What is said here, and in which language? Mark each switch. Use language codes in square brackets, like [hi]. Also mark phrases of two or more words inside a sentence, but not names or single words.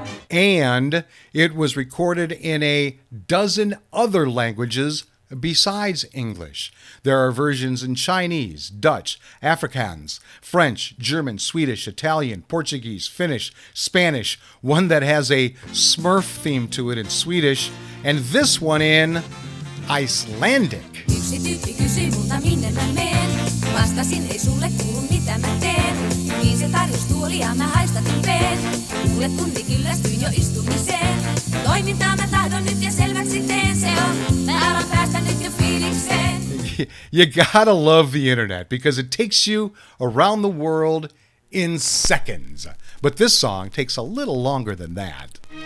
[en] And it was recorded in a dozen other languages besides English. There are versions in Chinese, Dutch, Afrikaans, French, German, Swedish, Italian, Portuguese, Finnish, Spanish, one that has a Smurf theme to it in Swedish, and this one in Icelandic. [fi] Yksi tyyppi kysyi multa minne mä meen. Vastasin ei sulle kuulu mitä mä teen. Niin se tarjosi tuolia mä haistatin veen. Kuule tunti kyllästyin jo istumiseen. Toimintaa mä tahdon nyt ja selväksi teen se on. Mä alan päästä nyt jo fiilikseen. [en] You gotta love the internet because it takes you around the world in seconds. But this song takes a little longer than that.